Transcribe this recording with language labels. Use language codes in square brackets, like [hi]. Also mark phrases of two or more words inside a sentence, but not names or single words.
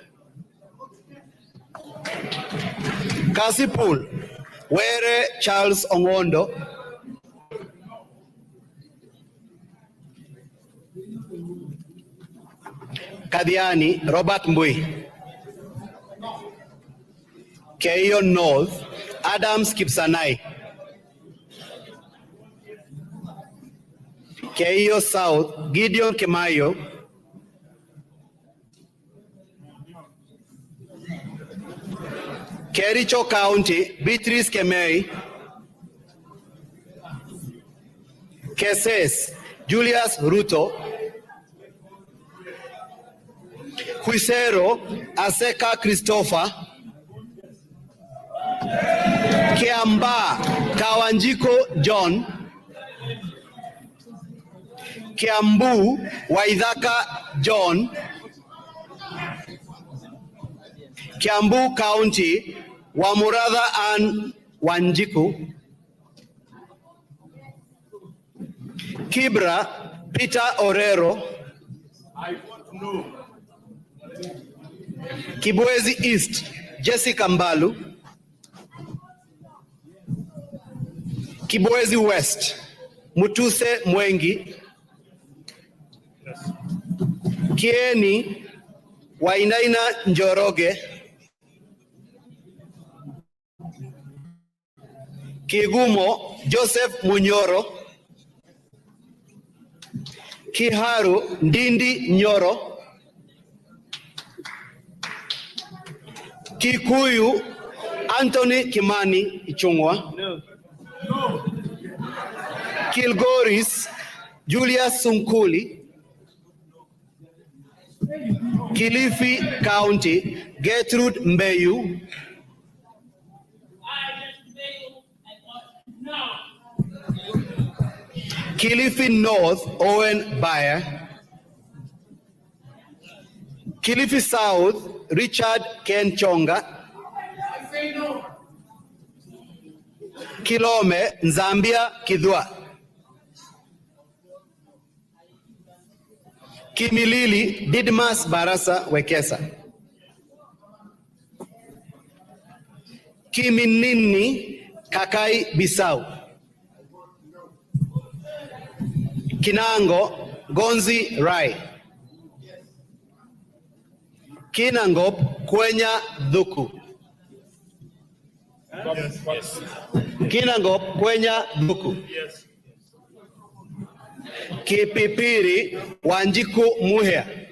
[en] Kasipul, Were Charles Ongondo. Kadiani, Robert Mbui. Keio North, Adams Kipsanai. Keio South, Gideon Kemayo. Kericho County, Beatrice Kemei. Keses, Julius Ruto. Huisero, Aseka Christopher. Kiamba, Kawanjiko John. Kiambu, Waithaka John. Kiambu County, Wamuratha Ann Wanjiku. Kibra, Peter Orero. I vote no. Kibwezi East, Jessica Mbalu. Kibwezi West, Mutuse Mwengi. Yes. Kieni, Wainaina Njoroge. Kigumo, Joseph Munyoro. Kiharu, Ndindi Nyoro. Kikuyu, Anthony Kimani Ichungwa. No. Kilgoris, Julius Sunkuli. Kilifi County, Gertrude Mbeyu. Kilifi North, Owen Bayer. Kilifi South, Richard Ken Chonga. Kilome, Nzambia Kidwa. Kimilili, Didmas Barasa Wekesa. Kiminini Kakai Bisau. Kinango Gonzi Rai. Kinangop Kwenya Dhuku. Yes. Kinangop Kwenya Dhuku. Yes. Kipipiri Wanjiku Muhea.